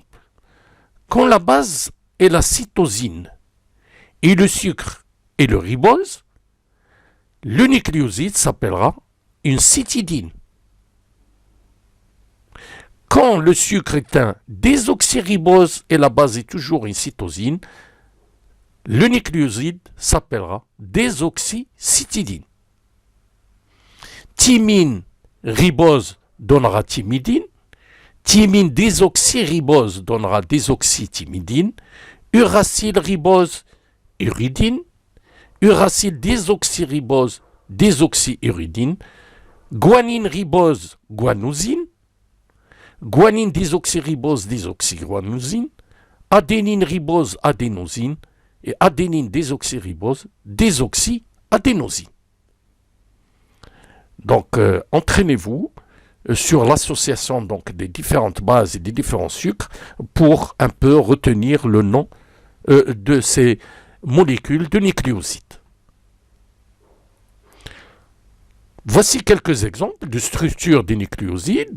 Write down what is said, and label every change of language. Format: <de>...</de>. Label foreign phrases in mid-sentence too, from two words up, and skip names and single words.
<fr>Quand la base est la cytosine et le sucre est le ribose, le nucléoside s'appellera une cytidine. Quand le sucre est un désoxyribose et la base est toujours une cytosine, le nucléoside s'appellera désoxycytidine. Thymine ribose donnera thymidine. Thymine désoxyribose donnera désoxythymidine. Uracile ribose, uridine. Uracile désoxyribose, désoxyuridine. Guanine ribose, guanosine. Guanine désoxyribose, désoxyguanosine. Adénine ribose, adénosine. Et adénine désoxyribose, désoxyadénosine. Donc, entraînez-vous sur l'association donc, des différentes bases et des différents sucres pour un peu retenir le nom de ces molécules de nucléosides. Voici quelques exemples de structure des nucléosides.</fr>